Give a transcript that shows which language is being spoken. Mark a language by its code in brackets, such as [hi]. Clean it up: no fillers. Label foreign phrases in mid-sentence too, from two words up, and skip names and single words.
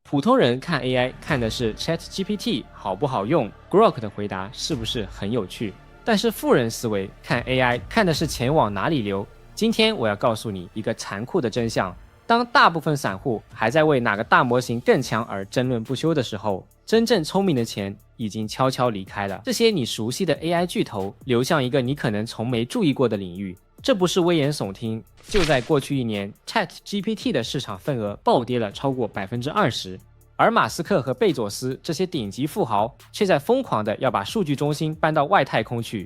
[zh] 普通人看 AI 看的是 ChatGPT 好不好用 ，Grok 的回答是不是很有趣？但是富人思維看 AI 看的是錢往哪裡流。今天我要告訴你一個殘酷的真相：當大部分散戶還在為哪個大模型更強而爭論不休的時候，真正聰明的錢已經悄悄離開了這些你熟悉的 AI 巨頭，流向一個你可能從沒注意過的領域。這不是危言聳聽，就在過去1年 ，ChatGPT 的市場份額暴跌了超過20%，而馬斯克和貝佐斯這些頂級富豪卻在瘋狂的要把數據中心搬到外太空去。